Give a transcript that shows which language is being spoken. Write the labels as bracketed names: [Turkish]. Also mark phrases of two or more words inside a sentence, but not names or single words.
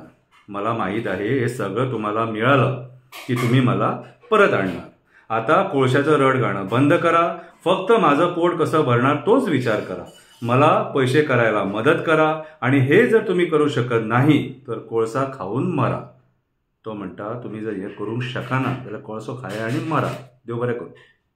[Marathi] मला माहीत आहे हे सगळं तुम्हाला मिळालं की तुम्ही मला परत आणणार। आता कोळशाचं रड गाणं बंद करा, फक्त माझं पोट कसं भरणार तोच विचार करा। मला पैसे करायला मदत करा आणि हे जर तुम्ही करू शकत नाही तर कोळसा खाऊन मरा। [Konkani] तो म्हणता, तुम्ही जर हे करू शकाना जाल्यार कोळसो खाया आणि मरा। देव बरें करूं।